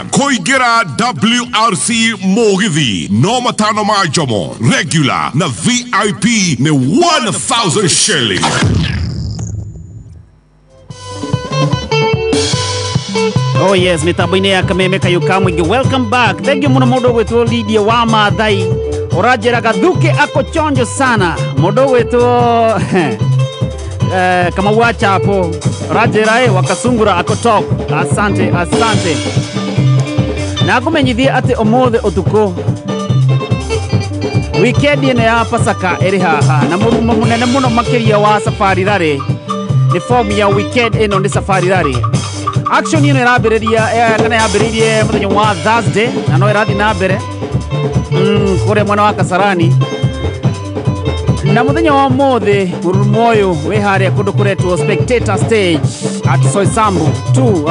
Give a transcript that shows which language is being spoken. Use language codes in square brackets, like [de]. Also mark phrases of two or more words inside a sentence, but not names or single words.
[ki] Koigera WRC Mũgithi no matano ma Jomo. Regular na VIP ni 1,000 shilling. [en] Oh yes, [ki] mitambo-inĩ ya kameme kayo ka mũingĩ. [en] Welcome back. Thank you [ki] mũno mũndũ gwĩtwo Lydia wa Maathai. [sw] Ũranjĩra Gathuke ako chonjo sana. Mũndũ gwĩtwo kama wacha hapo. [ki] Ũranjĩra wa Kasungura ako top. [sw] Asante. [ki] Na kũmenyithia atĩ ũmũthĩ ũtukũ weekend ĩno ya Pasaka ĩrĩ haha na mũrumo mũnene mũno makĩria wa Safari Rally. Ni form ya weekend ĩno nĩ Safari Rally. Action ino irambĩrĩria kana yambĩrĩirie mũthenya wa Thursday na no ĩrathiĩ na mbere kũrĩa mwena wa Kasarani na mũthenya wa ũmũthĩ mũrurumo ũyũ wĩ harĩa kũndũ kũretwo Spectator Stage at Soisambu 2.